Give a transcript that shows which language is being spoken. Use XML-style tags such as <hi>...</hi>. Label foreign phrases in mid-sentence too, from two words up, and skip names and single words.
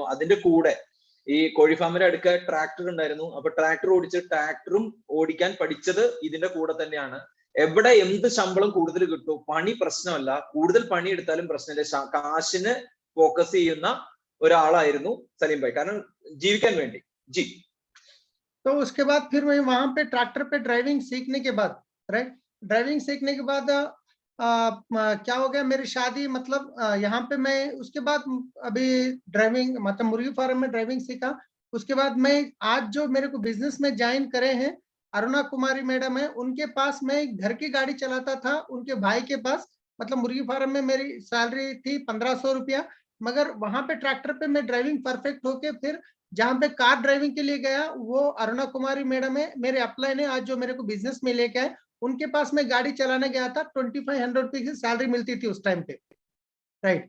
<ml>അതിന്റെ കൂടെ ഈ കോഴി ഫാമിന്റെ അടുക്ക ട്രാക്ടർ ഉണ്ടായിരുന്നു. അപ്പൊ ട്രാക്ടർ ട്രാക്ടറും ഓടിക്കാൻ പഠിച്ചത് ഇതിന്റെ കൂടെ തന്നെയാണ്. എവിടെ എന്ത് ശമ്പളം കൂടുതൽ കിട്ടും, പണി പ്രശ്നമല്ല, കൂടുതൽ പണി എടുത്താലും പ്രശ്നമില്ല, കാശിന് ഫോക്കസ് ചെയ്യുന്ന ഒരാളായിരുന്നു സലീം ഭായി, കാരണം ജീവിക്കാൻ വേണ്ടി.</ml> <hi>जी। तो उसके बाद फिर मैं वहां पे ट्रैक्टर पे ड्राइविंग सीखने के बाद, राइट, ड्राइविंग सीखने के बाद क्या हो गया, मेरी शादी, मतलब यहाँ पे मैं उसके बाद अभी ड्राइविंग, मतलब मुर्गी फार्म में ड्राइविंग सीखा। उसके बाद मैं आज जो मेरे को बिजनेस में ज्वाइन करे हैं, अरुणा कुमारी मैडम है, उनके पास मैं घर की गाड़ी चलाता था, उनके भाई के पास, मतलब मुर्गी फार्म में मेरी सैलरी थी 1500 रुपया, मगर वहां पे ट्रैक्टर पे मैं</hi> <en>driving perfect</en> <hi>होके फिर जहाँ पे</hi> <en>car driving</en> <hi>के लिए गया, वो अरुणा कुमारी मैडम है, मेरे अपलाइन है आज, जो मेरे को बिजनेस में लेके आए, उनके पास मैं गाड़ी चलाने गया था, 2500 रुपये की सैलरी मिलती थी उस टाइम पे, राइट।</hi>